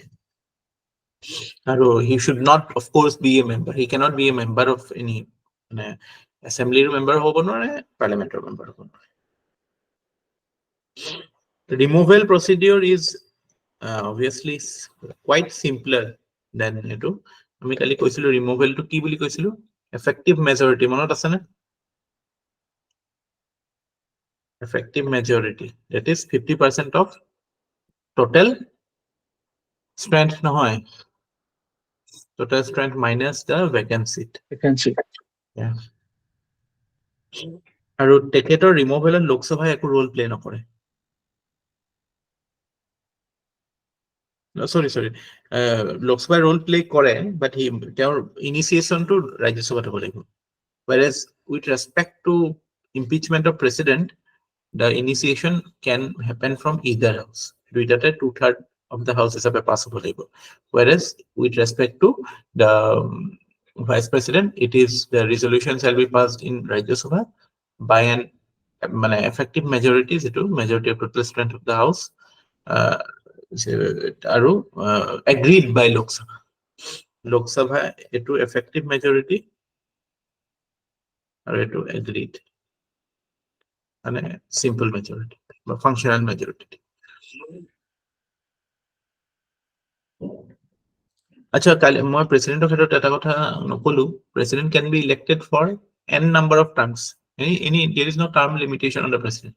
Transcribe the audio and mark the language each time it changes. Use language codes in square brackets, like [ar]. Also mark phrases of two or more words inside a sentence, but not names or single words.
[en] He should not, of course, be a member. He cannot be a member of any assembly member [as] হ'ব নোৱাৰে, [en] parliamentary member [as] হ'ব নোৱাৰে. [en] The removal procedure is obviously quite simpler than etu. [as] আমি কালি কৈছিলো removal টো কি বুলি কৈছিলো? [en] Effective majority, [as] মনত আছে না? [en] Effective majority, that is 50% of total strength নহয়, total strength minus the vacant seat. Yeah. [as] আৰু তেখেতৰ ৰিমুভেলত লোকসভাই একো [en] role play [as] নকৰে। সরি লোকসভাই [en] role play [as] কৰে, বাট তেওঁৰ ইনিচিয়েশনটো ৰাজ্যসভাত হ'ব লাগিব। [en] Whereas with respect to impeachment of president, the initiation can happen from either house. [as] দুইটাতে [en] 2/3 of the house [as] হিসাবে pass হ'ব লাগিব. [en] Whereas with respect to the vice president, it is the resolution shall be passed in Rajya Sabha by an effective majority, majority of total strength of the house, agreed by Lok Sabha. Lok Sabha etu effective majority or etu agreed, simple majority or functional majority. [as] আচ্ছা, মই president of এটা কথা নকলো. [en] President can be elected for n number of terms. There is no term limitation on the president.